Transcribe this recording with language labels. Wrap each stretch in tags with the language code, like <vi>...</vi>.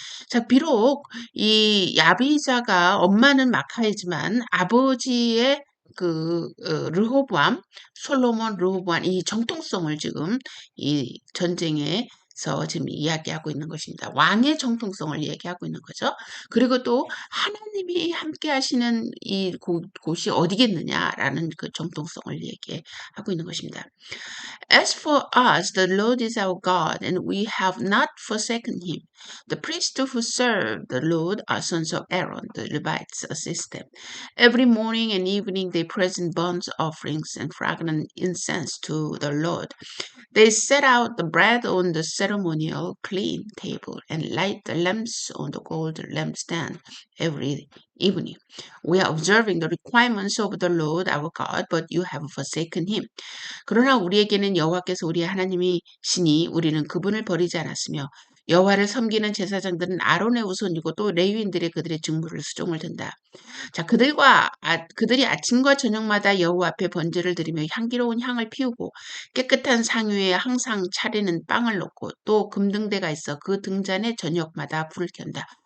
<ko>자, 비록 이 야비자가 엄마는 마카이지만 아버지의 르호보암, 솔로몬 르호보암 이 정통성을 지금 이 전쟁에서 지금 이야기하고 있는 것입니다. 왕의 정통성을 얘기하고 있는 거죠. 그리고 또 하나님이 함께 하시는 이 곳이 어디겠느냐라는 그 정통성을 얘기하고 있는 것입니다.</ko> <en>As for us, the Lord is our God, and we have not forsaken him. The priests who serve the Lord are sons of Aaron, the Levites assist them. Every morning and evening they present burnt offerings and fragrant incense to the Lord. They set out the bread on the ceremonial clean table and light the lamps on the gold lampstand every evening. We are observing the requirements of the Lord our God, but you have forsaken him.</en> <ko>그러나 우리에게는 여호와께서 우리 하나님이시니 우리는 그분을 버리지 않았으며 여호와를 섬기는 제사장들은 아론의 후손이고 또 레위인들이 그들의 직무를 수종을 든다. 자, 그들이 아침과 저녁마다 여호와 앞에 번제를 드리며 향기로운 향을 피우고 깨끗한 상 위에 항상 차리는 빵을 놓고 또 금등대가 있어 그 등잔에 저녁마다 불을 켠다.</ko>